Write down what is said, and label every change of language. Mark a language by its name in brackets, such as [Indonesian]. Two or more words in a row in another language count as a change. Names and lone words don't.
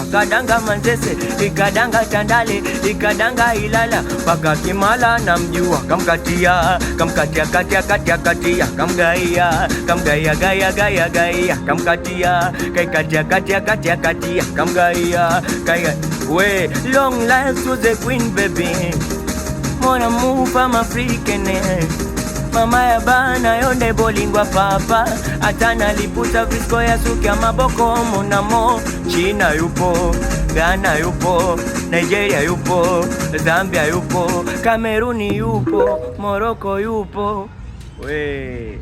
[Swahili] Kadanga Manzese, ikadanga Tandale, ikadanga Ilala, paka Kimara namjua. Kamkatia katia, kamgaia gaia, kamkatia katia, kamgaia kaya. [English] We, long life to the queen baby, mona move I'm African. [Lingala] Mama ya bana yonde bolingwa papa, atana liputa visko ya suki maboko monamo. [Swahili] China yupo, Ghana yupo, Nigeria yupo, Zambia yupo, Kameruni yupo, Morocco yupo. [English] We